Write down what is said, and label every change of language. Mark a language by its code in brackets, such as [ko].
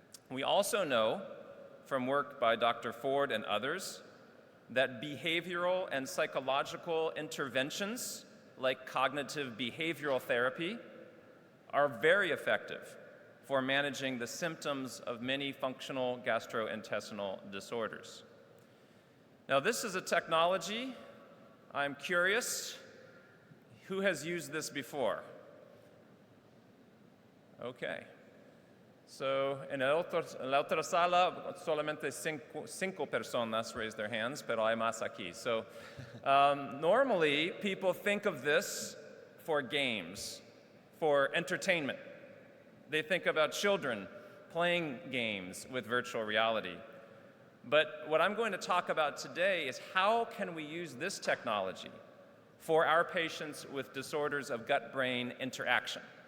[en] We also know from work by Dr. Ford and others that behavioral and psychological interventions like cognitive behavioral therapy are very effective for managing the symptoms of many functional gastrointestinal disorders. Now, this is a technology. I'm curious, who has used this before? Okay. [es] So, en la otra sala, solamente cinco personas [en] raised their hands, [es] pero hay más aquí. [en] So, normally, people think of this for games, for entertainment. They think about children playing games with virtual reality. But what I'm going to talk about today is how can we use this technology for our patients with disorders of gut-brain interaction.